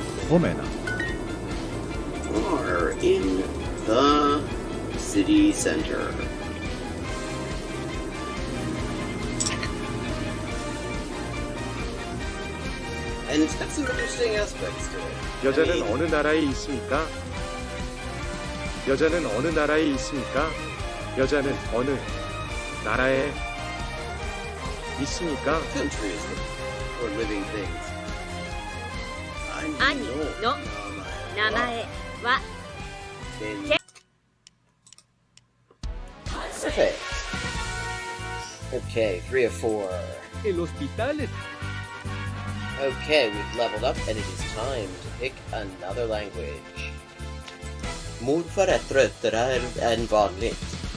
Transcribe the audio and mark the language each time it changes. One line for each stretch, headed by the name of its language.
Finnish: Omena.
English: Are in the city center. And it's got some interesting aspects to it.
Korean: 여자는 어느 나라에 있습니까? 여자는 어느 나라에 있습니까? 여자는 어느 나라에 있습니까?
English: Countries or living things.
Japanese: 兄の名前は
English: Perfect. Okay, 3 of 4.
Spanish: El hospital.
English: Okay, we've leveled up and it is time to pick another language.
Swedish: Morfar är tröttare än vanligt.